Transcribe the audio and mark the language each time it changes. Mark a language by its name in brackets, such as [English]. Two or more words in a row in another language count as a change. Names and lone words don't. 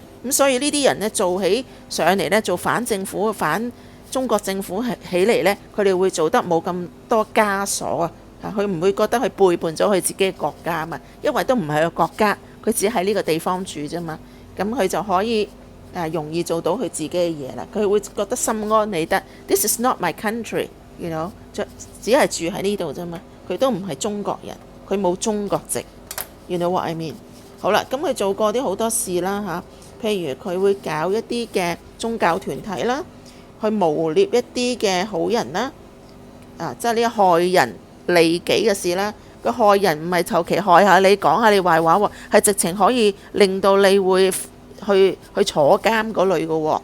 [Cantonese] 咁所以呢啲人呢，做起上嚟呢，做反政府、反中國政府起嚟呢，佢哋會做得冇咁多枷鎖啊！佢唔會覺得佢背叛咗佢自己嘅國家嘛，因為都唔係個國家，佢只喺呢個地方住啫嘛。咁佢就可以容易做到佢自己嘅嘢啦。佢會覺得心安理得。 [English] This is not my country，you know， [Cantonese] 只係住喺呢度啫嘛。佢都唔係中國人，佢冇中國籍。 [English] You know what I mean？ [Cantonese] 好啦，咁佢做過啲好多事啦嚇，譬如佢會搞一啲嘅宗教團體啦，去誣衊一啲嘅好人啦，即係呢害人利己嘅事啦。個害人唔係求其害下你講下你壞話喎，係直情可以令到你會去坐監嗰類嘅喎。